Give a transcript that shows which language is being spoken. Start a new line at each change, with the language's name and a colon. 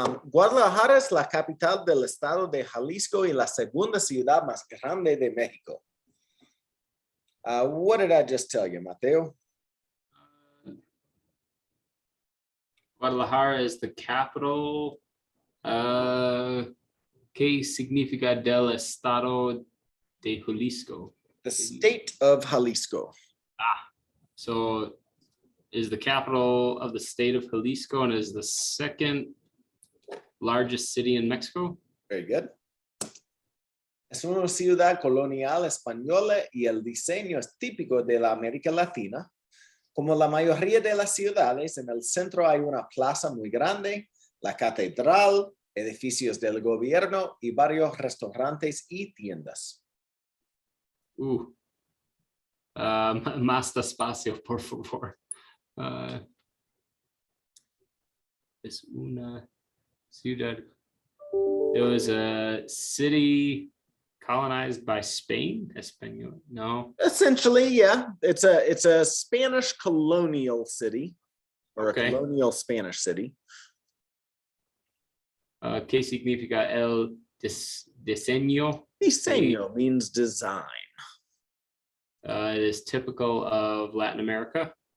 Spanish: Guadalajara es la capital del estado de Jalisco y la segunda ciudad más grande de México.
English: What did I just tell you, Mateo? Guadalajara is the capital.
Spanish: ¿Qué significa del estado de Jalisco?
English: The state of Jalisco. So is the capital of the state of Jalisco and is the second largest city in Mexico? Very good.
Spanish: Es una ciudad colonial española y el diseño es típico de la América Latina. Como la mayoría de las ciudades, en el centro hay una plaza muy grande, la catedral, edificios del gobierno y varios restaurantes y tiendas. Más despacio, por favor. Es una ciudad.
English: It was a city colonized by Spain.
Spanish: Español? No.
English: Essentially, yeah. It's a Spanish colonial city, or a colonial Spanish city.
Spanish: ¿Qué significa el diseño?
English: Diseño means design. It is typical of Latin America.